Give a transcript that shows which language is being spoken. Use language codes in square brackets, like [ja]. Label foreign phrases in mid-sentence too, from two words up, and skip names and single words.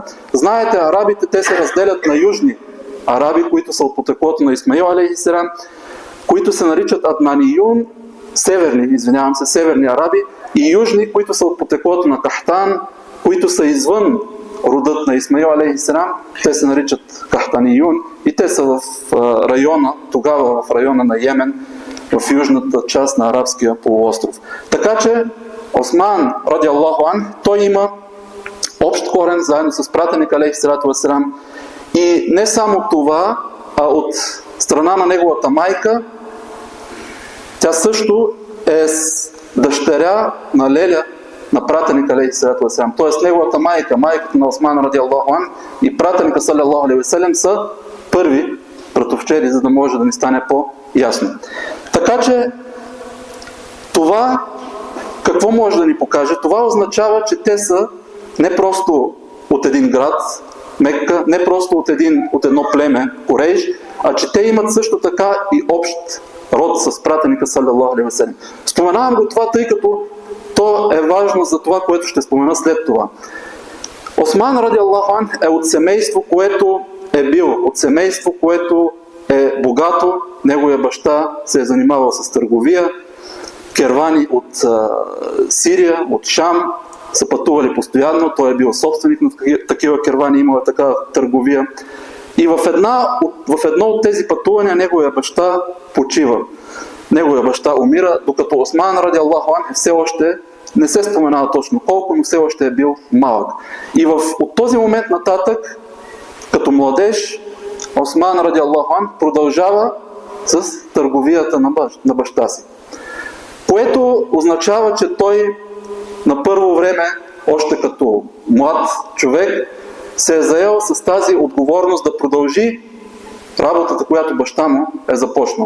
[bg] Знаете, арабите, те се разделят на южни араби, които са от потеклото на Исмаил алейхиссалам, които се наричат Аднаниюн, северни араби, и южни, които са от потеклото на Кахтан, които са извън родът на Исмаил алейхиссалам, те се наричат Кахтаниюн и те са в района, тогава в района на Йемен, в южната част на арабския полуостров. Така че Осман, [ar] رضي الله عنه, [bg] той има общ корен заедно с пратеник [ar] عليه الصلاة والسلام. [bg] И не само това, а от страна на неговата майка, тя също е дъщеря на Леля, на пратеника [ar] عليه الصلاة والسلام. [bg] Тоест неговата майка, майката на Осман [ar] رضي الله عنه [bg] и пратеника [ar] صلى الله عليه وسلم [bg] са първи братовчери, за да може да ни стане по-ясно. Така че това какво може да ни покаже? Това означава, че те са не просто от един град, Мекка, не просто от едно племе, Курейш, а че те имат също така и общ род с пратеника [ar] صلى الله عليه وسلم. [bg] Споменавам го това, тъй като то е важно за това, което ще спомена след това. Осман [ar] رضي الله عنه [bg] е от семейство, което е бил, от семейство, което е богато. Неговия баща се е занимавал с търговия. Кервани от Сирия, от Шам са пътували постоянно. Той е бил собственик на такива кервани, имала такава търговия. И в едно от тези пътувания неговия баща почива. Неговия баща умира, докато Осман [ar] رضي الله عنه [bg] все още, не се споменава точно колко, но все още е бил малък. И от този момент нататък, като младеж, Осман [ar] رضي الله عنه [bg] продължава с търговията на баща си. Което означава, че той на първо време, още като млад човек, се е заел с тази отговорност да продължи работата, която баща му е започнал.